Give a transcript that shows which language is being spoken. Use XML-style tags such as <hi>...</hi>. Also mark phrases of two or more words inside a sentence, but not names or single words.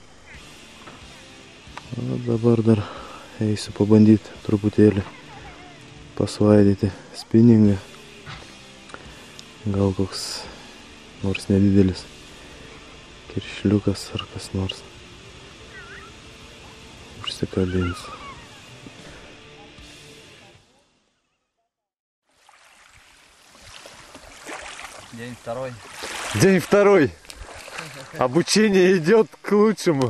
<lt>O dabar dar eisiu pabandyti truputėlį pasvaidyti spinningą. Gal koks nors nedidelis kiršliukas ar kas nors užsikabins.</lt> <ru>День второй. День второй. Обучение идет к лучшему.</ru>